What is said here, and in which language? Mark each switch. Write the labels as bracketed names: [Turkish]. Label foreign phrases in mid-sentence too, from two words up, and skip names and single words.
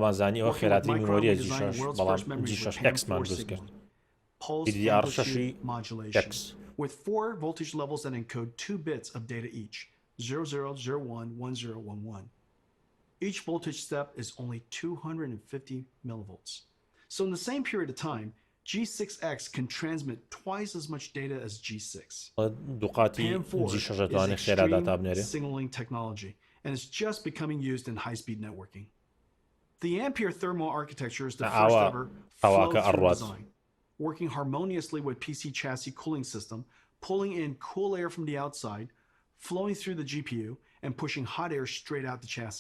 [English] Pulse amplitude modulation with 4 voltage levels that encode 2 bits of data each, 0001, 1011. Each voltage step is only 250 millivolts. So in the same period of time, G6X can transmit twice as much data as G6. [Central Kurdish] دوقاتی G6 توانێت خێرا داتا بنێرێ. [English] Signaling technology, and it's just becoming used in high-speed networking. The Ampere thermal architecture is the first ever flow-through design, working harmoniously with PC chassis cooling system, pulling in cool air from the outside, flowing through the GPU, and pushing hot air straight out the chassis.